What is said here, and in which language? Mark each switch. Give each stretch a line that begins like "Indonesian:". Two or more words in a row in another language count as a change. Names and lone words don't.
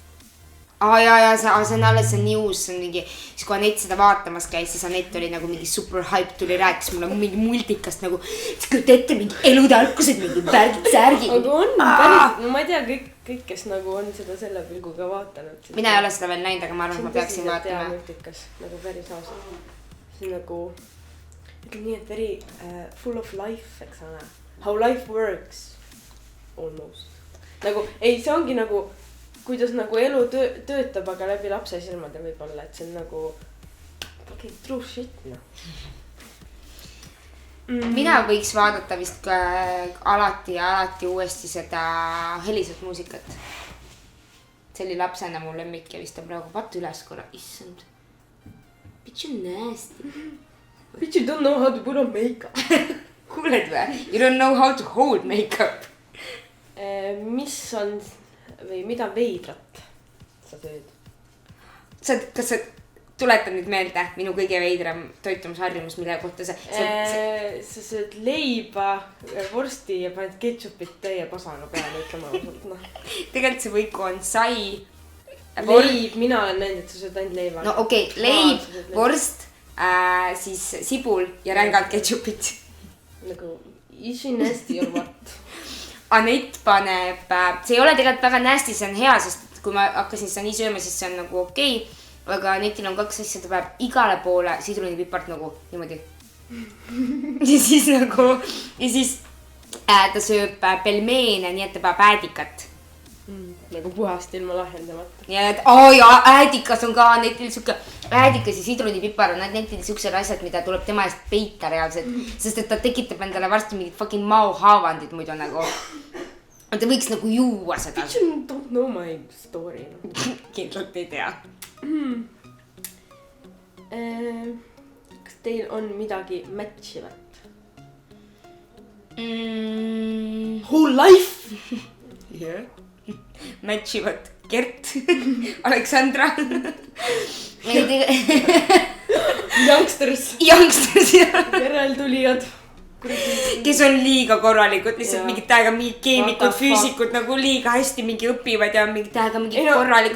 Estonian: jaa see on alles see on nii uus see on mingi siis kui Anett seda vaatamas käis siis Anett oli nagu mingi
English: super hype
Estonian: tuli rääkis mulle mingi multikast nagu siis kujuta ette mingi elutarkused mingi värgid särgid aga on päris no ma ei tea kõik kes nagu on seda selle pilguga vaatanud mina ei ole seda veel näinud aga ma arvan et ma peaksin vaatama multikas nagu päris ausalt see on nagu ütleme nii, et
English: very full of life,
Estonian: eks ole.
English: How life works almost.
Estonian: Nagu, ei, see ongi nagu, kuidas nagu elu töötab, aga läbi lapse silmade võib-olla, et see on nagu okay,
English: true shit,
Estonian: noh. Mina võiks vaadata vist alati uuesti seda Heliset muusikat. See oli lapsena mu lemmik ja vist on praegu vaata üles korra, issand.
English: Bitch you nasty. Bitch you don't know how to put on makeup.
Estonian: Kuuled või?
English: You don't know how to hold makeup.
Estonian: Mis on või mida veidrat sa sööd? Kas sa tuletan nüüd meelde minu kõige veidram toitumusharjumus, mille kohta sa sööd leiba, vorsti ja paned ketšupit täie pasaga peale, ütleme ausalt, noh. Tegelikult see võiku on sai. Leib, mina olen näinud, et sa sööd ainult leiba. No okei, leib, vorst, siis sibul ja rängalt ketšupit.
English: Nagu easy nasty or what?
Estonian: Anett paneb, see ei ole tegelikult väga nasty, see on hea, sest kui ma hakkasin seda nii sööma, siis see on nagu okei. Aga Anetil on 2 asja, ta peab igale poole sidrunipipart nagu niimoodi. Ja siis ta sööb pelmeene, nii et ta peab äädikat. Nagu puhast ilma lahjendamata. Ja äädikas on ka Anetil siuke, äädikas ja sidrunipipar on Anetil siuksed asjad, mida tuleb tema eest peita reaalselt. Sest et ta tekitab endale varsti mingid fucking maohaavandid muidu nagu. Ta võiks nagu juua seda.
English: Bitch you don't know my story.
Estonian: Kindlalt ei tea. Kas teil on midagi matchivat?
English: Whole life? Yeah.
Estonian: Matchivat Gert, Aleksandra. Youngsters. Järeltulijad. Kes on liiga korralikud, lihtsalt mingid täiega mingi keemikud, füüsikud nagu liiga hästi mingi õpivad ja mingid täiega mingi korralikud.